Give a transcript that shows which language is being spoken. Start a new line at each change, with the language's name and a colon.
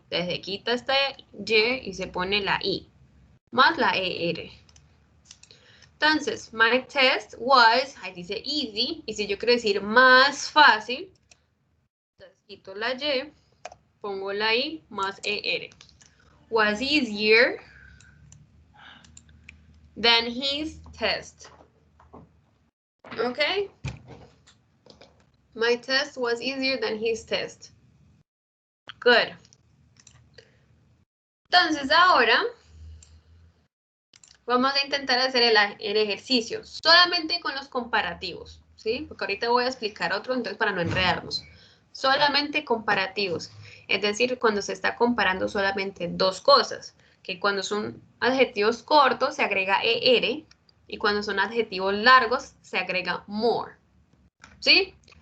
Spanish: Entonces se quita esta Y y se pone la I más la ER. Entonces,
English: my test was,
Spanish: ahí dice easy, y si yo quiero decir más fácil, entonces quito la Y, pongo la I más ER.
English: Was easier than his test. Okay? My test was easier than his test. Good.
Spanish: Entonces ahora vamos a intentar hacer el ejercicio solamente con los comparativos, ¿sí? Porque ahorita voy a explicar otro, entonces para no enredarnos. Solamente comparativos, es decir, cuando se está comparando solamente dos cosas, que cuando son adjetivos cortos se agrega ER y cuando son adjetivos largos se agrega more, ¿sí?